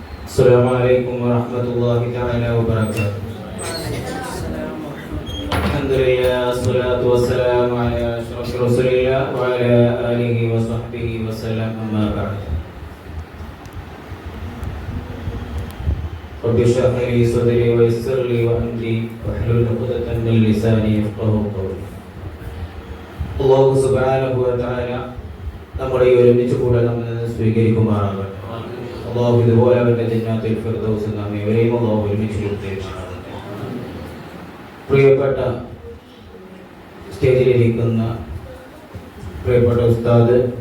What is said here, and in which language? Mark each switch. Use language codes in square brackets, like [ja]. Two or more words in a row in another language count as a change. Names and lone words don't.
[ar] السلام عليكم ورحمة الله تعالى وبركاته. الحمد لله والصلاة والسلام على أشرف رسول الله وعلى آله وصحبه وسلم أما بعد. رب اشرح لي صدري ويسر لي أمري واحلل عقدة من لساني يفقهوا قولي. الله سبحانه وتعالى [ml] നമ്മുടെ ഈ ഒരുമിച്ച് കൂടെ നമ്മെ സ്വീകരിക്കുമാറാകട്ടെ. അല്ലാഹു ഇതുപോലെ അവന്റെ ജന്നാത്തുൽ ഫിർദൗസ് നാം ഇവരെയും അല്ലാഹു ഒരുമിച്ച് നിർത്തിയിരിക്കട്ടെ. പ്രിയപ്പെട്ട സ്റ്റേജിലിരിക്കുന്ന പ്രിയപ്പെട്ട ഉസ്താദ്,